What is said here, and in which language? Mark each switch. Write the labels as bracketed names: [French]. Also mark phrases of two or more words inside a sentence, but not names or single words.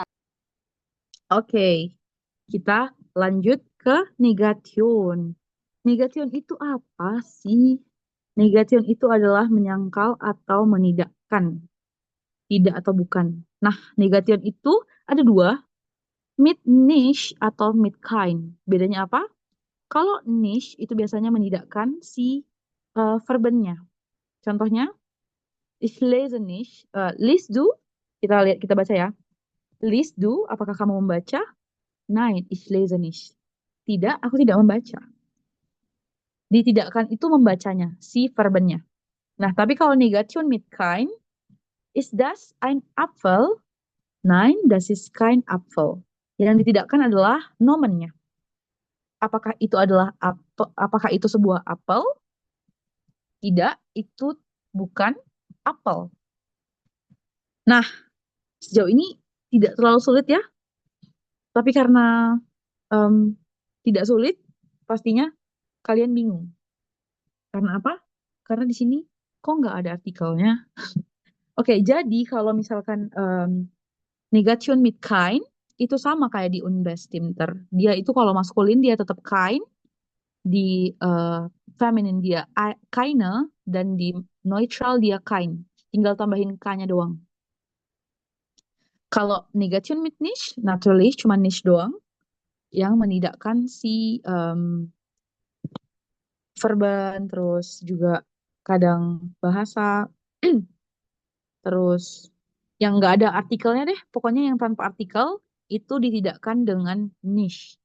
[Indonesian] Oke, kita lanjut ke negation. Negation itu apa sih? Negation itu adalah menyangkal atau menidakkan. Tidak atau bukan. Nah, negation itu ada dua. [German] Mit nicht atau mit kein. [Indonesian] Bedanya apa? Kalau nicht itu biasanya menidakkan si verbennya. Contohnya, [German] ich lese nicht. Liest du? [Indonesian] Kita baca ya. [German] Liest du? [Indonesian] Apakah kamu membaca? [German] Nein, ich lese nicht. [Indonesian] Tidak, aku tidak membaca. Ditidakkan itu membacanya, si verbennya. Nah, tapi kalau [German] negation mit kein, ist das ein Apfel? Nein, das ist kein Apfel. [Indonesian] Yang ditidakkan adalah nomennya. Apakah itu sebuah apel? Tidak, itu bukan apel. Nah, sejauh ini tidak terlalu sulit ya. Tapi karena tidak sulit, pastinya kalian bingung. Karena apa? Karena di sini kok nggak ada artikelnya. Oke, jadi kalau misalkan negation [German] mit kein, [Indonesian] itu sama kayak di Unbestimmter. Dia itu kalau maskulin dia tetap kein, di feminin dia keine, dan di neutral dia kein. Tinggal tambahin k-nya doang. Kalau negation [German] mit nicht, [Indonesian] natürlich cuma nicht doang, yang menidakkan si verben, terus juga kadang bahasa, terus yang nggak ada artikelnya deh, pokoknya yang tanpa artikel itu ditidakkan dengan nicht.